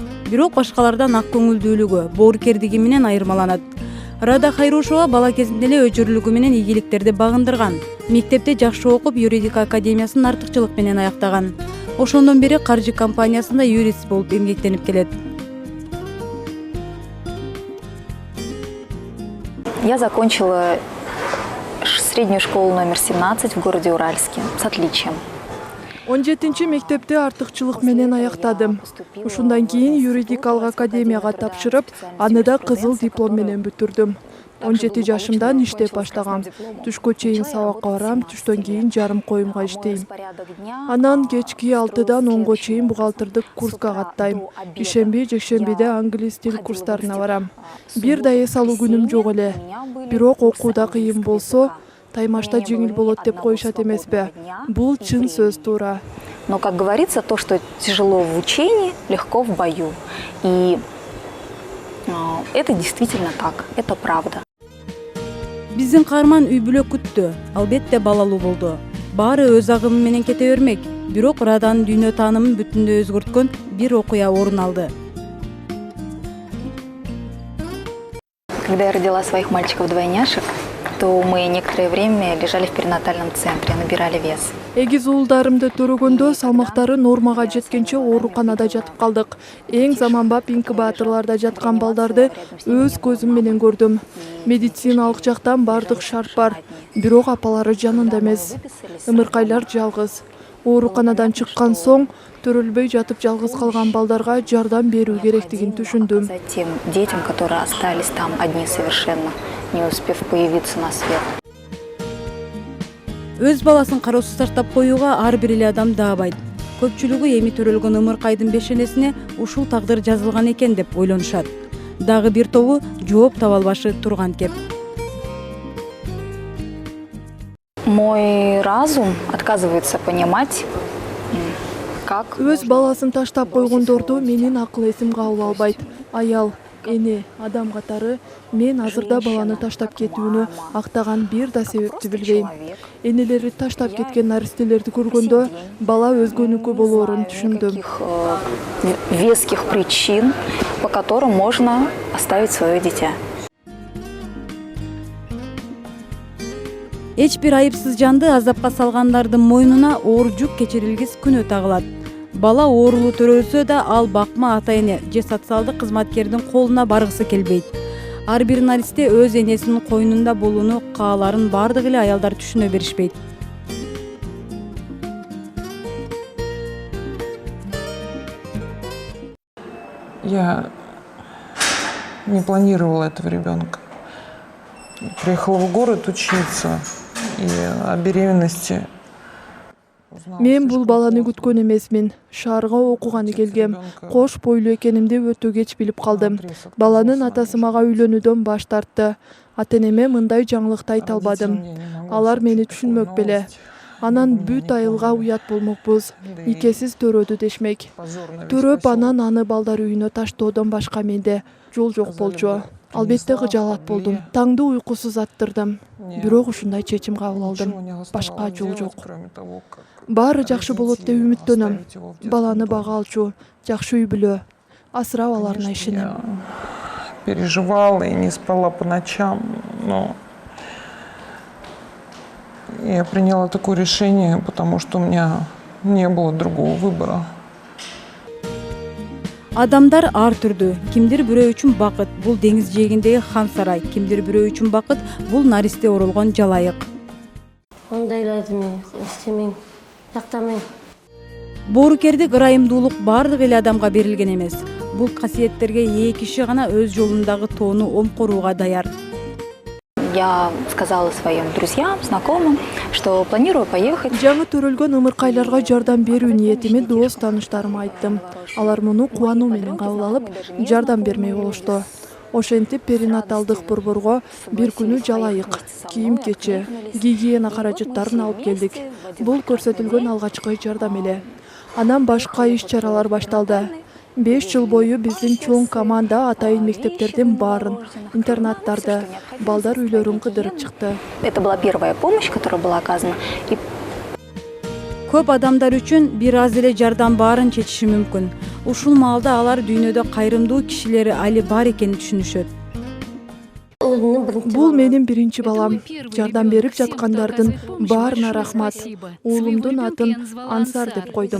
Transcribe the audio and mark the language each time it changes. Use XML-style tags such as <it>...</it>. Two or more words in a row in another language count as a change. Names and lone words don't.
<ky>Бирок башкалардан ак көңүлдүүлүгү, боорукердиги менен айырмаланат. Рада Хайрушова бала кезинде эле өчүрлүгү менен ийгиликтерди багындырган. Мектепте жакшы окуп, юридика академиясын артыкчылык менен аяктаган. Ошондон бери каржы компаниясында юрист болуп эмгектенип келет.</ky> <ru>Я закончила среднюю школу номер 17 в городе Уральске с отличием.</ru> <ky>17 мектепте артыкчылык менен аяктадым. Ушундан кийин юридикалык академияга тапшырып, аны да кызыл диплом менен бүтүрдүм. 17 жашымдан иштеп баштагам. Түшкө чейин сабакка барам, түштөн кийин жарым коюмга иштейм. Анан кечки 6-дан 10-го чейин бухгалтердик курска каттайм. Ишемби, жекшембиде англис тил курстарына барам. Бир да эс алуу күнүм жок эле. Бирок окууда кыйын болсо, таймашта жеңил болот деп коюшат эмеспи? Бул чын сөз, туура.</ky> <ru>Но, как говорится, то, что тяжело в учении, легко в бою. И это действительно так, это правда.</ru> <ky>Биздин каарман үй бүлө күттү, албетте балалуу болду. Баары өз агымы менен кете бермек, бирок Раданын дүйнө таанымын бүтүндөй өзгөрткөн бир окуя орун алды.</ky> <ru>Когда я родила своих мальчиков-двойняшек, то мы некоторое время лежали в перинатальном центре, набирали вес.</ru> <ky>Эгиз уулдарымды төрөгөндө салмактары нормага жеткенче ооруканада жатып калдык. Эң заманбап инкубаторларда жаткан балдарды өз көзүм менен көрдүм. Медициналык жактан бардык шарт бар, бирок апалары жанында эмес. Ымыркайлар жалгыз. Ооруканадан чыккан соң төрөлбөй жатып жалгыз калган балдарга жардам берүү керектигин түшүндүм.</ky> <ru>Тем детям, которые остались там одни совершенно, не успев появиться на свет.</ru> <ky>Өз баласын кароосуз таштап коюуга ар бир эле адам даабайт. Көпчүлүгү эми төрөлгөн ымыркайдын бешенесине ушул тагдыр жазылган экен деп ойлонушат. Дагы бир тобу жооп таба албашы турган кеп.</ky> <ru>Мой разум отказывается понимать, как...</ru> <ky>Өз баласын таштап койгондорду менин акыл эсим кабыл албайт. Аял, эне, адам катары мен азырда баланы таштап кетүүнү актаган бир да себепти билбейм. Энелери таштап кеткен наристелерди көргөндө бала өзгөнүкү болоорун түшүндүм.</ky> <ru>Веских причин, по которым можно оставить свое дитя.</ru> <ky>Эч бир айыпсыз жанды азапка салгандардын мойнуна оор жүк кечирилгис күнөө тагылат. Бала оорулуу төрөлсө да ал бакма ата-эне же социалдык кызматкердин колуна баргысы келбейт. Ар бир наристе өз энесинин койнунда болууну кааларын бардык эле аялдар түшүнө беришпейт.</ky> <ru>Я не планировала этого ребенка. Приехала в город учиться, и о беременности.</ru> <ky>Мен бул баланы күткөн эмесмин. Шаарга окуганы келгем. Кош бойлуу экенимди өтө кеч билип калдым. Баланын атасы мага үйлөнүүдөн баш тартты. Ата-энеме мындай жаңылыкты айта албадым. Алар мени түшүнмөк беле. Анан бүт айылга уят болмокпуз. Никесиз төрөдү дешмек. Төрөп анан аны балдар үйүнө таштоодон башка менде жол жок болчу. Албетте кыжаалат болдум. Таңды уйкусуз аттырдым. Бирок ушундай чечим кабыл алдым. Башка жол жок. Баары жакшы болот деп үмүттөнөм. Баланы бага алчу, жакшы үй бүлө. Асырап аларына ишенем.</ky> <ru>Переживала и не спала по ночам, но я приняла такое решение, потому что у меня не было другого выбора.</ru> <ky>Адамдар ар түрдүү. Кимдир бирөө үчүн бакыт бул деңиз жээгиндеги хан сарай, кимдир бирөө үчүн бакыт бул наристе оролгон жалайык. Ондайларды мен истемейм, жактамайм. Боорукердик ырайымдуулук бардык эле адамга берилген эмес. Бул касиеттерге ээ киши гана өз жолундагы тоону омкорууга даяр.</ky> <ru>Я сказала своим друзьям, знакомым, что планирую поехать.</ru> <ky>Жаңы төрөлгөн ымыркайларга жардам берүү ниетими дос тааныштарыма айттым. Алар муну кубануу менен кабыл алып, жардам бермей болушту. Ошентип перинаталдык борборго бир күнү жалайык, кийим-кечи, гигиена каражаттарын алып келдик. Бул көрсөтүлгөн алгачкы жардам эле. Анан башка иш-чаралар башталды. 5 жыл бою биздин чоң команда атайын мектептердин баарын, интернаттарды, балдар үйлөрүн кыдырып чыкты.</ky> <ru>Это была первая помощь, которая была оказана.</ru> <ky>Көп адамдар үчүн бир аз эле жардам баарын чечиши мүмкүн. Ушул маалда алар дүйнөдө кайрымдуу кишилери али бар экенин түшүнүшөт. Бул менин биринчи балам. Жардам берип жаткандардын баарына рахмат. Уулумдун атын Ансар деп койдум.</ky>